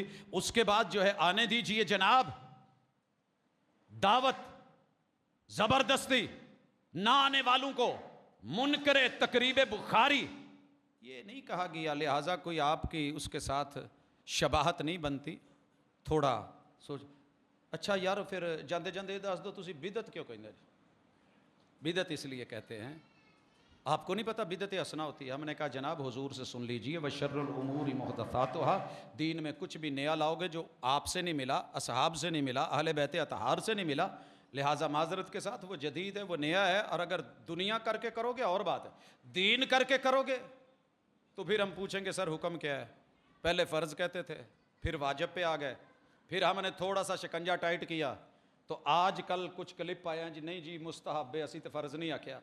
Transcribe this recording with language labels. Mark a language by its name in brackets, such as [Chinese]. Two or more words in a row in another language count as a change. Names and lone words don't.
[Urdu] اس کے بعد جو ہے آنے دیجئے جناب دعوت زبردستی، نہ آنے والوں کو منکر تقریب بخاری یہ نہیں کہا گیا. لہٰذا کوئی آپ کی اس کے ساتھ شباہت نہیں بنتی. تھوڑا سوچ. [Punjabi] اچھا یار پھر جاندے جاندے دس دو تسی بدعت کیوں کہندے؟ [Urdu] بدعت اس لیے کہتے ہیں، آپ کو نہیں پتہ بدعت حسنہ ہوتی ہے. ہم نے کہا جناب حضور سے سن لیجئے، [Arabic] وَشَرُّ الْأُمُورِ مُحْدَثَاتُهَا، [Urdu] دین میں کچھ بھی نیا لاؤ گے جو آپ سے نہیں ملا، اصحاب سے نہیں ملا، اہل بیت اطہار سے نہیں ملا، لہٰذا معذرت کے ساتھ وہ جدید ہے، وہ نیا ہے. اور اگر دنیا کر کے کرو گے اور بات ہے، دین کر کے کرو گے تو پھر ہم پوچھیں گے سر حکم کیا ہے؟ پہلے فرض کہتے تھے، پھر واجب پہ آ گئے، پھر ہم نے تھوڑا سا شکنجہ ٹائٹ کیا تو آج کل کچھ کلپ آیا جی نہیں جی مستحب ہے، [Punjabi] اسی تو فرض نہیں آکھیا.